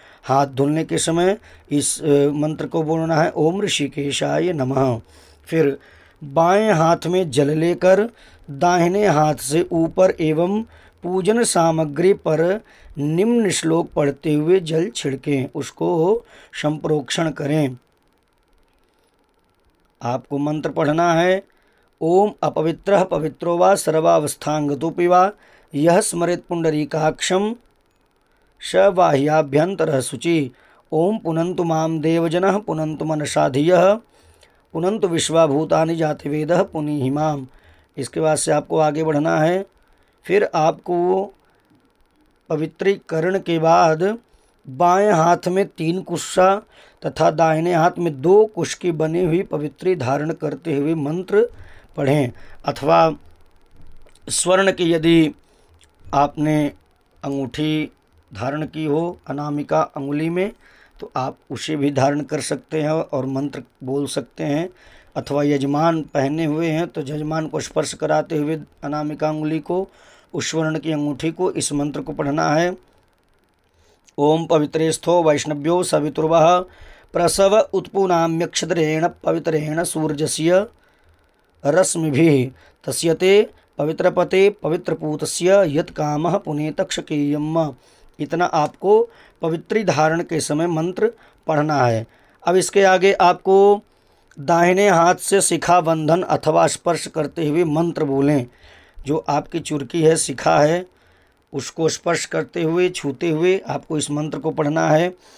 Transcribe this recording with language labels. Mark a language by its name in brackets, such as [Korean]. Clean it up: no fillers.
[Hindi] हाथ धुलने के समय इस मंत्र को बोलना है [Sanskrit] ओम ऋषिकेशाय नमः। [Hindi] फिर बाएं हाथ में जल लेकर दाहिने हाथ से ऊपर एवं पूजन सामग्री पर निम्न श्लोक पढ़ते हुए जल छिड़कें, उसको संप्रोक्षण करें। आपको मंत्र पढ़ना है। [Sanskrit] ओम अपवित्रः पवित्रो वा सर्वावस्थांगतोऽपि वा यः स्मरेत् पुंडरीकाक्षं स बाह्याभ्यन्तरः शुचि। ओम पुनन्तु मां देवजनः पुनन्तु मनसा धियः पुनन्तु विश्वाभूतानि जातिवेदः पुनीहि माम्। [Hindi] इसके बाद से आपको आगे बढ़ना है। फिर आपको पवित्रीकरण के बाद बाएं हाथ में 3 कुशा तथा दाहिने हाथ में 2 कुश की बनी हुई पवित्री धारण करते हुए मंत्र पढ़ें, अथवा स्वर्ण की यदि आपने अंगूठी धारण की हो अनामिका अंगुली में तो आप उसे भी धारण कर सकते हैं और मंत्र बोल सकते हैं, अथवा यजमान पहने हुए हैं तो यजमान को स्पर्श कराते हुए अनामिका अंगुली को, उस स्वर्ण की अंगूठी को, इस मंत्र को पढ़ना है। [Sanskrit] ओम पवित्रेस्थो वैष्णव्यो सवितुर्वः प्रसव उत्पुनाम्यक्षद्रेण पवित्रेण सूर्यस्य रश्मिभिः तस्यते पवित्रपते पवित्रपूतस्य यत्कामः पुनेतक्षकेयम्। [Hindi] इतना आपको पवित्री धारण के समय मंत्र पढ़ना है। अब इसके आगे आपको दाहिने हाथ से शिखा बंधन अथवा स्पर्श करते हुए मंत्र बोलें। जो आपकी चुरकी है, शिखा है, उसको स्पर्श करते हुए छूते हुए आपको इस मंत्र को पढ़ना है।